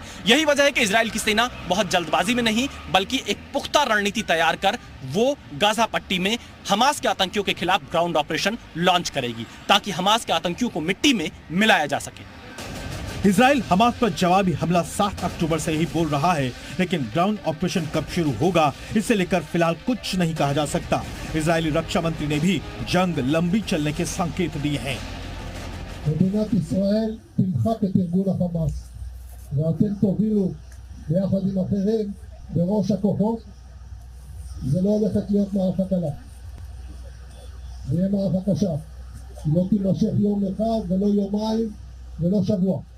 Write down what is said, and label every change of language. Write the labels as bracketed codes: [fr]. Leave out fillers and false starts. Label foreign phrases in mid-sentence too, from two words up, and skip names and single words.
[hi] यही वजह है कि इजराइल की सेना बहुत जल्दबाजी में नहीं बल्कि एक पुख्ता रणनीति तैयार कर वो गाजा पट्टी में हमास के आतंकियों के खिलाफ [en] ground operation launch [hi] करेगी, ताकि हमास के आतंकियों को मिट्टी में मिलाया जा सके। इजराइल हमास पर जवाबी हमला 7 अक्टूबर से ही बोल रहा है, लेकिन [en] ground operation [hi] कब शुरू होगा इसे लेकर फिलहाल कुछ नहीं कहा जा सकता। इजरायली रक्षा मंत्री ने भी जंग लंबी चलने के संकेत दिए हैं। [he] מדינת ישראל תמחק את ארגון החמאס ואתם תובילו ביחד עם אחרים בראש הכוחות. זה לא הולכת להיות מערכה קלה. זה יהיה מערכה קשה. היא לא תימשך יום אחד ולא יומיים ולא שבוע.